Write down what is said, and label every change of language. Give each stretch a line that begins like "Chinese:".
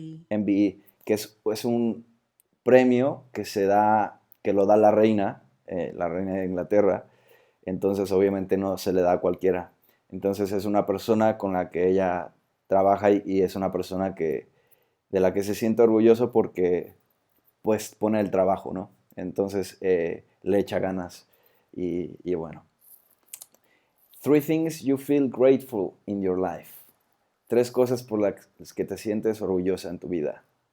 Spanish: MBE, que es un premio que lo da la reina de Inglaterra, entonces obviamente no se le da a cualquiera. Entonces es una persona con la que ella trabaja y es una persona de la que se siente orgulloso porque pues pone el trabajo, ¿no? Entonces le echa ganas y bueno.
English: 3 things you feel grateful in your life.
Spanish: 3 cosas por las que te sientes orgullosa en tu vida.